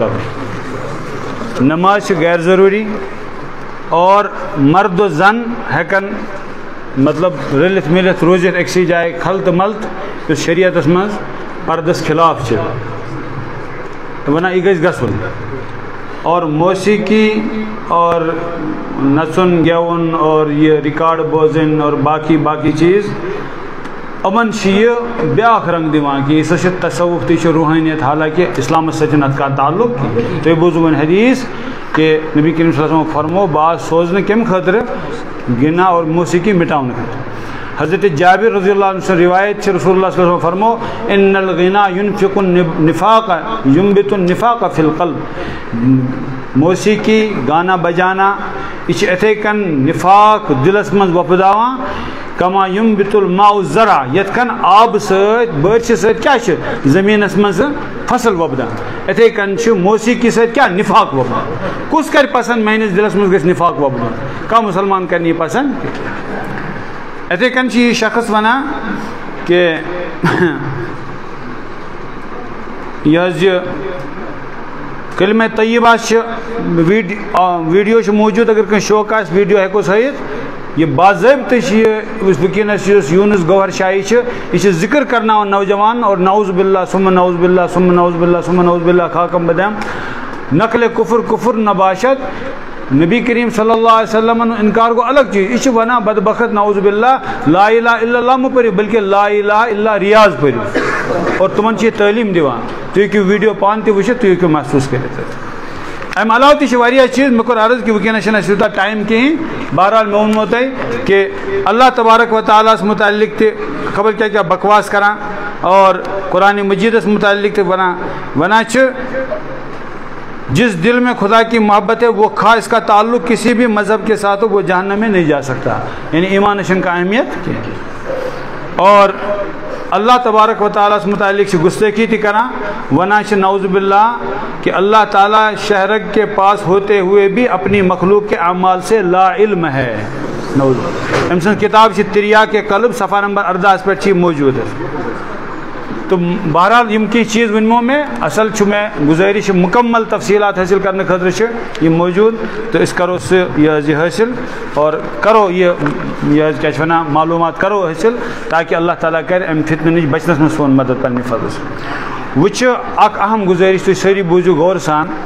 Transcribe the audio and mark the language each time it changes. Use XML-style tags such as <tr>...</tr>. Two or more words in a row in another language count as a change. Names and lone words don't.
<ks>کَرُن نماز چھِ غیر ضروٗری اور مرد و زن ہٮ۪کن مطلب رٔلِتھ مِلِتھ روٗزِتھ أکسٕے جایہِ خلطہٕ ملطہٕ یُس شریعتس منٛز پردس خلاف چھِ وَنان یہِ گژھِ گژھُن اور موسیقی اور نژُن گٮ۪وُن اور یہِ رِکاڈ بوزٕنۍ اور باقی چیٖز یِمن چھِ یہِ بیٛاکھ رنٛگ دِوان کہِ یہِ سا چھِ تصوُف تہِ چھِ روحٲنیت حالانکہِ اِسلامس سۭتۍ چھُنہٕ اَتھ کانٛہہ تعلق کینٛہہ تُہۍ بوٗزوٕ وۄنۍ حدیٖث کہ نبی کریم</ks> <ar>صلی اللہ علیہ وسلم</ar> <ks>فرمو بعض سوزنہٕ کَمہِ خٲطرٕ گِنا اور موسیقی مٹاونہٕ خٲطرٕ حضرت جابر</ks> <ar>رضی اللہ عنہ</ar> <ks>سٕنٛز رِوایت چھِ رسول اللہ</ks> <ar>صلی اللہ علیہ وسلم</ar> <ks>فرمو</ks> <ar>ان الغنا ينفق النفاق ينبت النفاق فی القلب</ar> <ks>موسیقی گانا بجانا یہِ چھِ یِتھَے کٔنۍ نفاق دِلس منٛز وۄپداوان</ks> <ar>کما ينبت الماء الزرع</ar> <ks>یِتھ کٔنۍ آبہٕ سۭتۍ بٲرشہِ سۭتۍ کیٛاہ چھِ زٔمیٖنس منٛز فصل وۄپدان یِتھَے کٔنۍ چھُ موسیقی سۭتۍ کیٛاہ نفاق وۄپدان کُس کرِ پسنٛد میٲنِس دِلس منٛز گژھِ نفاق وۄپدُن کانٛہہ مُسلمان کرِ نہٕ یہِ پسنٛد یِتھَے کٔنۍ چھُ یہِ شخص وَنان کہ یہِ حظ یہِ کلمہ طیبہ چھِ ویٖڈیو چھُ موٗجوٗد اگر کٲنٛسہِ شوق آسہِ ویٖڈیو ہٮ۪کوس ہٲیِتھ یہِ باضٲبطہٕ چھِ یہِ یُس وٕنکٮ۪نس یُس یوٗنس گوہر شاہی چھِ یہِ چھِ ذِکر کرناوان نوجوان اور</ks> <ar>نعوذ باللہ ثم نعوذ باللہ ثم نعوذ باللہ ثم نعوذ باللہ</ar> <fa>خاکم بدم نقل کفر نباشت</fa> <ar>نبی کریم صلی اللہ علیہ وسلم</ar> <ks>انکار گوٚو الگ چیٖز یہِ چھِ وَنان بدبخت نعوذ باللہ</ks> <ar>لا الہ الا اللہ</ar> <ks>مہٕ پٔرِو بلکہ</ks> <ar>لا الہ الا ریاض</ar> <ks>پٔرِو اور تِمن چھِ یہِ تعلیٖم دِوان تُہۍ ہیٚکِو ویٖڈیو پانہٕ تہِ وٕچھِتھ تُہۍ ہیٚکِو محسوٗس کٔرِتھ اَمہِ علاوٕ تہِ چھِ واریاہ چیٖز مےٚ کوٚر عرض کہِ وٕنکٮ۪نس چھِنہٕ اَسہِ یوٗتاہ ٹایم کِہیٖنۍ بہرحال مےٚ ووٚنمو تۄہہِ کہ</ks> <ar>اللہ تبارک و تعالیٰ</ar> <ks>ہس متعلق تہِ خبر کیٛاہ بکواس کران اور قرآنِ مجیٖدس متعلق تہِ وَنان چھِ</ks> <ur>جس دل میں خدا کی محبت ہے وہ خواہ اس کا تعلق کسی بھی مذہب کے ساتھ ہو وہ جہنم میں نہیں جا سکتا</ur> <ks>یعنی ایمان چھنہٕ کانٛہہ اہمیت</ks> <ur>اور اللہ تبارک و</ur> <ks>تعالیٰ متعلق چھِ گستٲخی تہِ کران وَنان چھِ نعوذ باللہ کہ اللہ تعالیٰ</ks> <ur>شہرگ کے پاس ہوتے ہوئے بھی اپنی مخلوق کے اعمال سے لا علم ہے</ur> <ks>نعوذ أمۍ سٕنٛز کِتاب چھِ تِریاق قلب صفحہ نمبر 18 پٮ۪ٹھ چھِ یہِ موٗجوٗد تو بہرحال یِم کینٛہہ چیٖز ؤنمو مےٚ اصل چھُ مےٚ گُزٲرِش مُکمل تفصیٖلات حٲصِل کرنہٕ خٲطرٕ چھِ یہِ موٗجوٗد تہٕ أسۍ کرو سُہ یہِ حظ یہِ حٲصِل اور کرو یہِ حظ کیٛاہ چھِ وَنان معلوٗمات کرو حٲصِل تاکہ اللہ تعالیٰ کرِ اَمہِ فتنہٕ نِش بچنس منٛز سون مدد پننہِ فضلہٕ سۭتۍ وۄنۍ چھِ اکھ اہم گُزٲرِش تُہۍ سٲری بوٗزِو غور سان</ks>